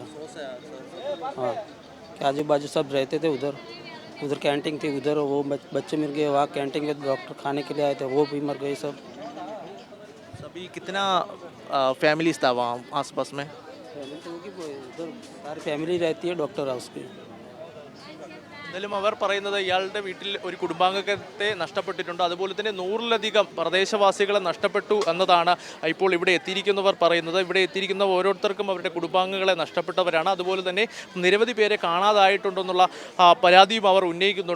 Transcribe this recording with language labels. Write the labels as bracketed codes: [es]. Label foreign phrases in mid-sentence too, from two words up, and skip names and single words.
[hi] हाँ, कि आजू बाजू सब रहते थे उधर कैंटीन थी, उधर वो बच्चे मिल गए। वहाँ कैंटीन के डॉक्टर खाने के लिए आए थे, वो भी मर गए सब। अभी कितना फैमिलीज था वहाँ आसपास में? फैमिली तो होगी, उधर सारी फैमिली रहती है, डॉक्टर है उसकी। [ml] എന്തായാലും അവർ പറയുന്നത് ഇയാളുടെ വീട്ടിൽ ഒരു കുടുംബാംഗത്തെ നഷ്ടപ്പെട്ടിട്ടുണ്ട്. അതുപോലെ തന്നെ 100-ലധികം പ്രദേശവാസികളെ നഷ്ടപ്പെട്ടു എന്നതാണ് ഇപ്പോൾ ഇവിടെ എത്തിയിരിക്കുന്നവർ പറയുന്നത്. ഇവിടെ എത്തിയിരിക്കുന്ന ഓരോരുത്തർക്കും അവരുടെ കുടുംബാംഗങ്ങളെ നഷ്ടപ്പെട്ടവരാണ്. അതുപോലെ തന്നെ നിരവധി പേരെ കാണാതായിട്ടുണ്ടെന്നുള്ള പരാതിയും അവർ ഉന്നയിക്കുന്നുണ്ട്.